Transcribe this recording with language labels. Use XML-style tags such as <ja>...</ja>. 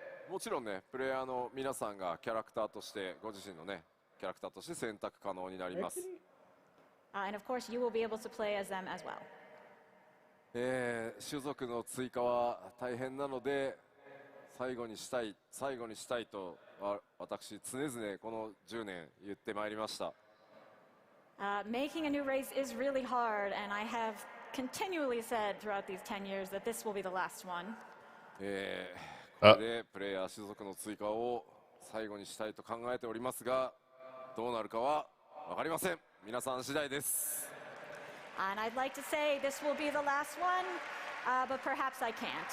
<ja>もちろんね、プレイヤーの皆さんがキャラクターとしてご自身のね、キャラクターとして選択可能になります。</ja> <en>And of course, you will be able to play as them as well.</en> <ja>種族の追加は大変なので、最後にしたいと私常々この10年言ってまいりました。</ja> <en>Making a new race is really hard, and I have continually said throughout these 10 years that this will be the last one.</en> <ja>これでプレイヤー種族の追加を最後にしたいと考えておりますが、どうなるかは分かりません。皆さん次第です。</ja> <en>And I'd like to say this will be the last one, but perhaps I can't.</en>